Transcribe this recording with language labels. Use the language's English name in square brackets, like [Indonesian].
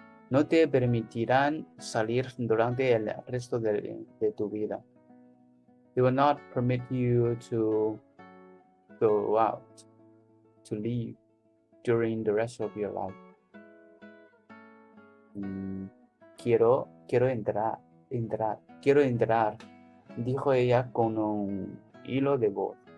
[Spanish] No te permitirán salir durante el resto de tu vida. [English] They will not permit you to go out, to leave during the rest of your life. [Spanish] Quiero entrar, dijo ella con un hilo de voz.